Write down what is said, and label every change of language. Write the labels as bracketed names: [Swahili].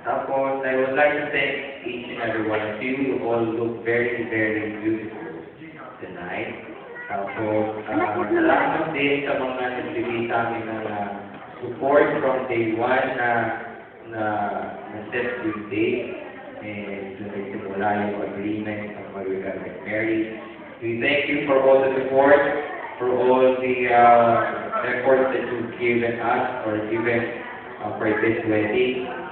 [English] Tapos, I would like to thank each and every one of you. You all look very, very beautiful tonight. [Filipino] Tapos, salamat din sa mga nagbibigay sa amin ng support [English] from day one [Filipino] na set this day. And nagsimula yung agreement ng mag-get married. [English] We thank you for all the support, for all the efforts that you've given us or given for this wedding.